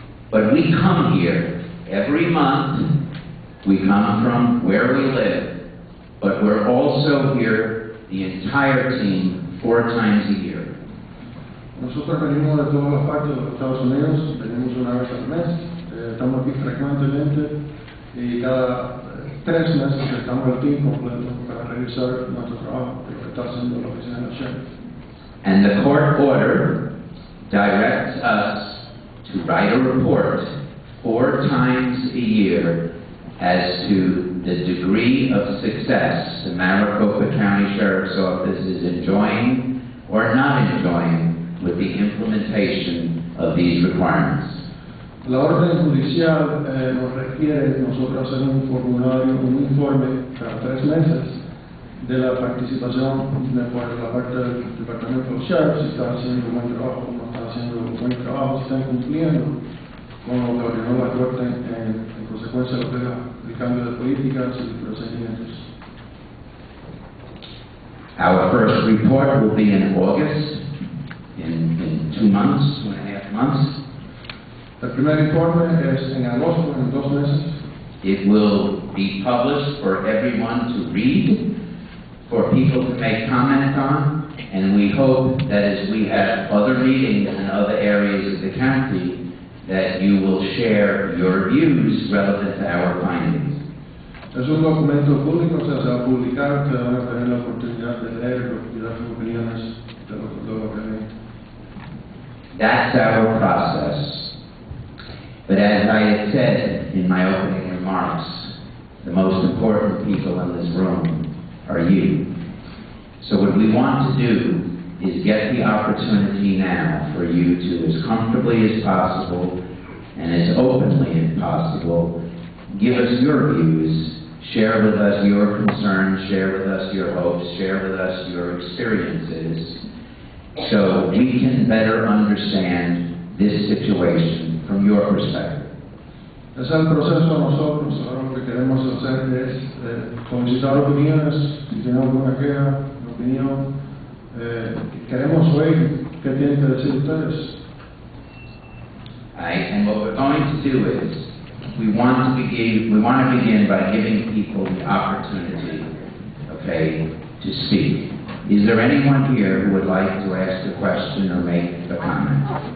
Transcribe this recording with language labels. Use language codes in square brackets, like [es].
[en] But we come here every month. We come from where we live, but we're also here, the entire team, 4 times a year. [es] Nosotros venimos de todas las partes de los Estados Unidos, venimos una vez al mes, estamos aquí frecuentemente y cada 3 meses estamos el team completo para revisar nuestro trabajo, lo que está haciendo la oficina del sheriff. [en] And the court order directs us to write a report 4 times a year as to the degree of success the Maricopa County Sheriff's Office is enjoying or not enjoying with the implementation of these requirements. [es] La orden judicial nos requiere nosotros hacer un formulario, un informe cada 3 meses de la participación de la parte del Departamento de Sheriff, si está haciendo buen trabajo, no está haciendo buen trabajo, si están cumpliendo con lo que ordenó la Corte en consecuencia de lo que es el cambio de políticas y procedimientos. [en] Our first report will be in August, in 2 months, 2.5 months. [es] El primer informe es en agosto, en 2 meses. [en] It will be published for everyone to read, for people to make comments on, and we hope that as we have other meetings in other areas of the county, that you will share your views relevant to our findings. [es] Es un documento público, o sea, se va a publicar, ustedes van a tener la oportunidad de leerlo y dar sus opiniones de lo que leen. [en] That's our process. But as I had said in my opening remarks, the most important people in this room are you. So what we want to do is get the opportunity now for you to, as comfortably as possible and as openly as possible, give us your views, share with us your concerns, share with us your hopes, share with us your experiences, so we can better understand this situation perspective? [es] Ese es el proceso. Nosotros ahora lo que queremos hacer es solicitar opiniones. Si tienen alguna queja, opinión, queremos oír qué tienen que decir ustedes. [en] Alright, and what we're going to do is we want to begin by giving people the opportunity, okay, to speak. Is there anyone here who would like to ask a question or make a comment?